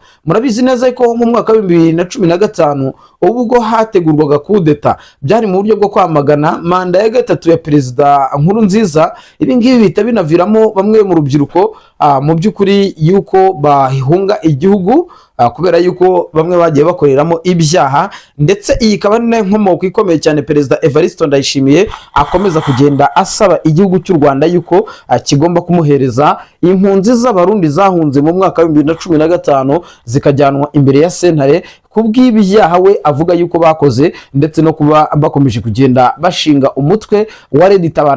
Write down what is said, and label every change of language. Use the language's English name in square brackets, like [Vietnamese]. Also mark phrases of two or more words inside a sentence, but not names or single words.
[Kinyarwanda] Murabizi neza ko mu mwaka wa 2015 ubwo hategurwaga kudeta byari mu buryo bwo kwamagana manda ya gatatu ya Perezida Nkurunziza. Ibi ngibi bita binaviramo bamwe mu rubyiruko mu by'ukuri yuko bahunga igihugu kubera yuko bamwe bagiye bakoreramo ibyaha, ndetse iyi ikaba ni inkomoko ikomeye cyane Perezida Evariste Ndayishimiye akomeza kugenda asaba igihugu cy'u Rwanda yuko kigomba kumuhereza impunzi z'abarundi zahunze mu mwaka wa 2015 zikajyanwa imbere ya sentare kubw'ibyaha we avuga yuko bakoze, ndetse no kuba bakomeje kugenda bashinga umutwe wa Red Tabara.